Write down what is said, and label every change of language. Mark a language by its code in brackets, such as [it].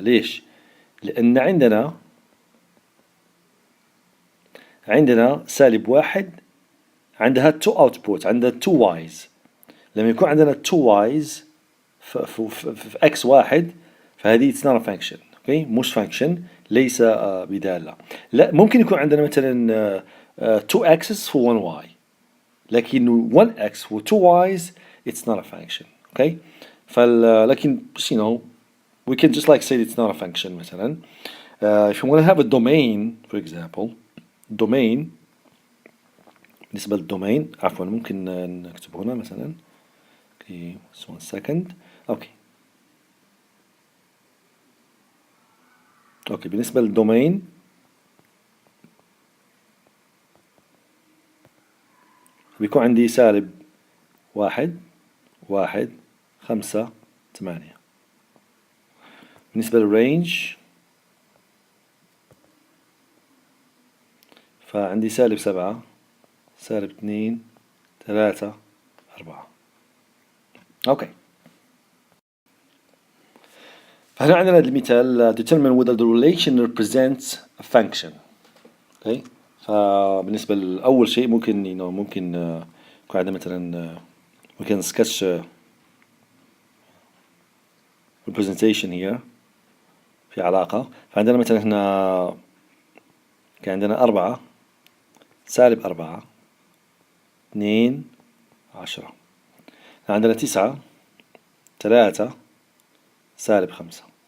[ar] ليش؟ لأن عندنا سالب 1 عندها 2 output، عندها 2 y's. لما يكون عندنا 2 y's في x واحد، فهذه [en] it's not a function. [ar] اوكي، مش function، ليس بدالة. لا، ممكن يكون عندنا مثلا [en] 2 x's for 1 y، لكن 1 x و 2 y's it's not a function. [ar] اوكي، لكن [en] we can just like say it's not a function. مثلا if you want to have a domain for example، domain [ar] بالنسبة للدومين، عفوا ممكن نكتب هنا مثلا [en] okay so 1 second. [ar] اوكي بالنسبة للدومين بيكون عندي سالب 1 1 5 8. بالنسبة للرينج فعندي سالب 7 سالب 2 3 4. اوكي، فهنا عندنا المثال [en] determine whether the relation represents a function. [ar] اوكي، فبالنسبة لأول شيء ممكن ممكن يكون عندنا مثلا ممكن [en] sketch representation here [ar] في علاقة. فعندنا مثلا هنا كان عندنا 4 سالب 4 2 10، عندنا 9 3 سالب 5.